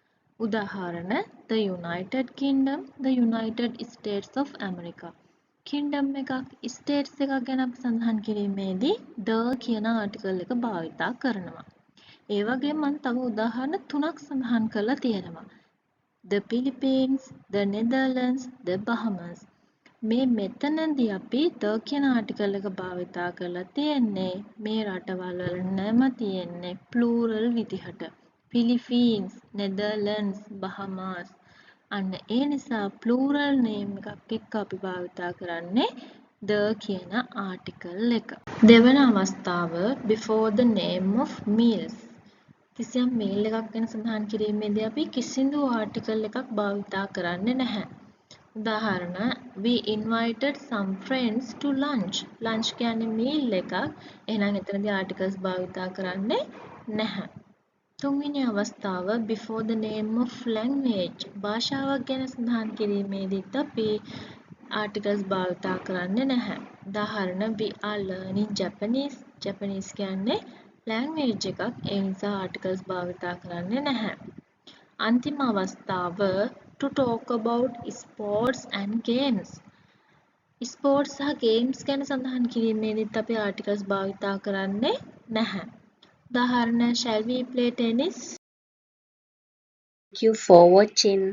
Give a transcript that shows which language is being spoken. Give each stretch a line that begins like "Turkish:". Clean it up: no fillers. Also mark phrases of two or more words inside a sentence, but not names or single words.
Sinhala: උදාහරණ the United Kingdom, the United States of America. Kingdom එකක්, states එකක් ගැන අපි සඳහන් කිරීමේදී the කියන ආටිකල් එක භාවිතා කරනවා. ඒ වගේම මම තව උදාහරණ 3ක් සඳහන් කරලා තියෙනවා.
English: the Philippines, the Netherlands, the Bahamas.
Sinhala: මේ මෙතනදී අපි the කියන ආටිකල් එක භාවිතා කරලා තියෙන්නේ මේ රටවල් වල නම තියෙන්නේ plural විදිහට. Philippines, Netherlands, Bahamas. අන්න ඒ නිසා
English: plural name
Sinhala: එකක් එක්ක අපි භාවිතා කරන්නේ the කියන ආටිකල් එක. දෙවන අවස්ථාව
English: before the name of meals.
Sinhala: කිසියම් meal එකක් ගැන සඳහන් කිරීමේදී අපි කිසිදු ආටිකල් එකක් භාවිතා කරන්නේ නැහැ. උදාහරණ
English: we invited some friends to lunch.
Sinhala: lunch කියන්නේ meal එකක්. එහෙනම් එතනදී ආටිකල්ස් භාවිතා කරන්නේ නැහැ. තුන්වෙනි අවස්ථාව
English: before the name of language.
Sinhala: භාෂාවක් ගැන සඳහන් කිරීමේදීත් අපි ආටිකල්ස් භාවිතා කරන්නේ නැහැ. උදාහරණ
English: we are learning Japanese.
Sinhala: Japanese කියන්නේ language එකක්. ඒ නිසා ආටිකල්ස් භාවිතා කරන්නේ නැහැ. අන්තිම අවස්ථාව
English: to talk about sports and games.
Sinhala: ස්පෝර්ට්ස් සහ ගේම්ස් ගැන සඳහන් කිරීමේදීත් අපි ආටිකල්ස් භාවිතා කරන්නේ නැහැ. උදාහරණ
English: shall we play tennis? Thank you for watching.